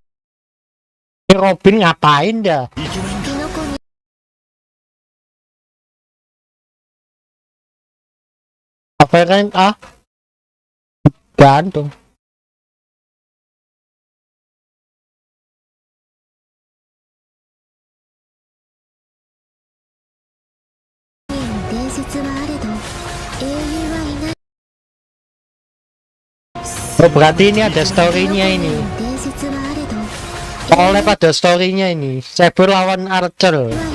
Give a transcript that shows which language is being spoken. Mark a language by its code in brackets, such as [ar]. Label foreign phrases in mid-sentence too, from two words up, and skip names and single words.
[id] Ini Robin ngapain dah? [ja] いけないんだ [id] Apa rank A? Gantung. Oh berarti ini ada story-nya ini. Oleh pada story-nya ini. Saber lawan Archer.